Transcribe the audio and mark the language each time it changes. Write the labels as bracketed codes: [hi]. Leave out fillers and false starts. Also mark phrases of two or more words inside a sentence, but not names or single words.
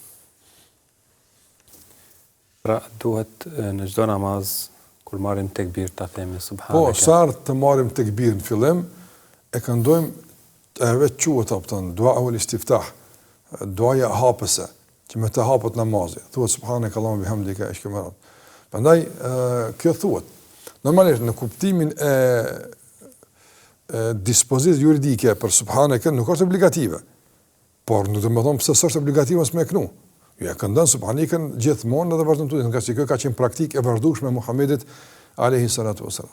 [sq] Pra duhet në çdo namaz kur marrim tekbir ta themi subhanallah. Po, sartë të marrim tekbir në fillim, e këndojmë e vetë quhet apo [ar] دعاء الاستفتاح. [sq] Duaja hapëse, që me të hapët namazi, thuhet [ar] سبحانك اللهم وبحمدك [sq] e shkëmërat. Prandaj kjo thuhet. Normalisht në kuptimin e dispozitës juridike për subhanaka nuk është obligative. Por nuk do të them pse s'është obligative mos më kënu. Ju e këndon subhanikën gjithmonë edhe vazhdon tutje, nga se kjo ka qenë praktikë e vazhdueshme e Muhamedit [ar] عليه الصلاة والسلام.